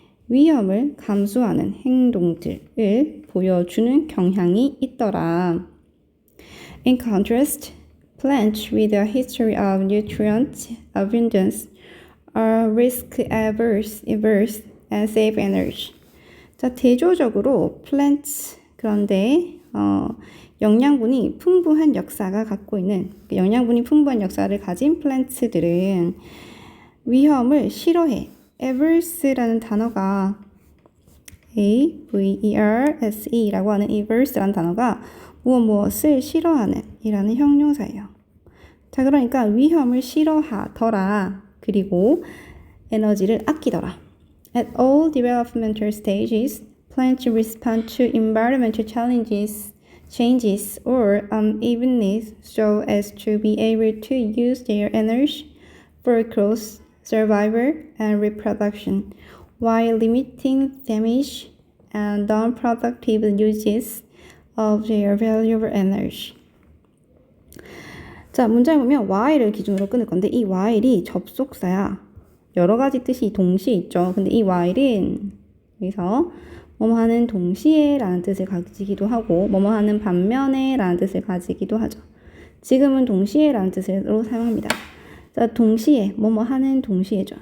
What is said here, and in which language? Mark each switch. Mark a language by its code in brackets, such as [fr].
[ko] 위험을 감수하는 행동들을 보여주는 경향이 있더라. [en] In contrast, plants with a history of nutrient abundance are risk-averse and save energy. [ko] 자, 대조적으로 plants, 그런데 영양분이 풍부한 역사가 갖고 있는 영양분이 풍부한 역사를 가진 플랜트들은 위험을 싫어해. averse라는 단어가 averse라고 하는 averse라는 단어가 무엇을 싫어하는 이라는 형용사예요. 자, 그러니까 위험을 싫어하더라. 그리고 에너지를 아끼더라. [en] At all developmental stages, plants respond to environmental changes or unevenness so as to be able to use their energy for growth, survival, and reproduction, while limiting damage and non-productive uses of their valuable energy. [ko] 자, 문장에 보면 while을 기준으로 끊을 건데 이 while이 접속사야. 여러 가지 뜻이 동시에 있죠. 근데 이 while은 여기서 뭐뭐 하는 동시에 라는 뜻을 가지기도 하고 뭐뭐 하는 반면에 라는 뜻을 가지기도 하죠. 지금은 동시에 라는 뜻으로 사용합니다. 자, 동시에 뭐뭐 하는 동시에죠.